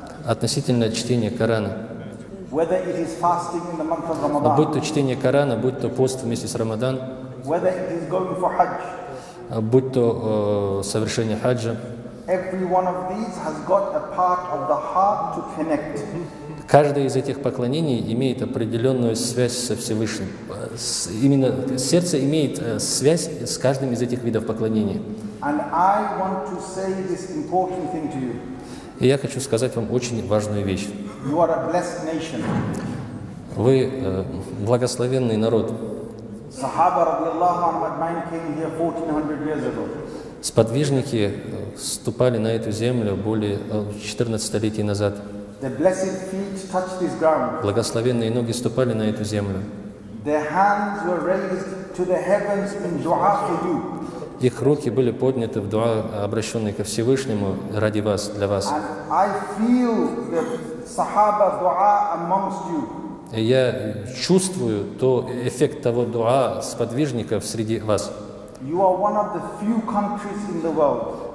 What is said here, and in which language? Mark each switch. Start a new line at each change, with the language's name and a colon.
Russian: Относительно чтения Корана,
English: whether it is fasting in the month of
Russian: будь
English: Ramadan,
Russian: то чтение Корана, будь то пост вместе с Рамадан,
English: whether it is going for Hajj,
Russian: будь то совершение хаджа,
English: every one of these has got a part of the heart to connect.
Russian: каждое из этих поклонений имеет определенную связь со Всевышним. Именно сердце имеет связь с каждым из этих видов поклонения.
English: And I want to say this important thing to you.
Russian: И я хочу сказать вам очень важную вещь.
English: You are a blessed nation.
Russian: Вы благословенный народ.
English: Sahaba radiallahu anhu ajma'in came here 1400 years ago.
Russian: Сподвижники ступали на эту землю более 14 столетий назад.
English: The blessed feet touched this ground.
Russian: Благословенные ноги ступали на эту землю.
English: Their hands were raised to the heavens in dua for you.
Russian: Их руки были подняты в дуа, обращенные ко Всевышнему ради вас, для вас.
English: And I feel the Sahaba dua amongst you.
Russian: И я чувствую эффект того дуа сподвижников среди вас.
English: You are one of the few countries in the world